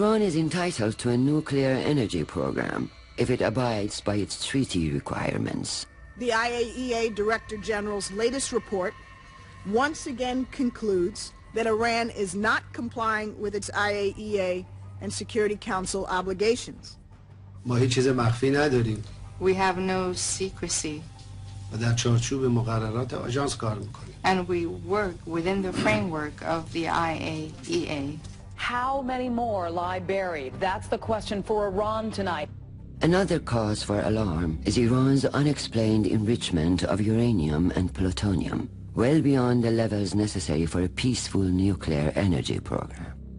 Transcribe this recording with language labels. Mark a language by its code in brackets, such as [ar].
[en] Iran is entitled to a nuclear energy program if it abides by its treaty requirements. The IAEA Director General's latest report once again concludes that Iran is not complying with its IAEA and Security Council obligations. [fa] ما هیچ چیز مخفی نداریم. [en] We have no secrecy. [fa] و در چارچوب مقررات آژانس کار میکنیم. [en] And we work within the framework of the IAEA. How many more lie buried? That's the question for Iran tonight. Another cause for alarm is Iran's unexplained enrichment of uranium and plutonium, well beyond the levels necessary for a peaceful nuclear energy program.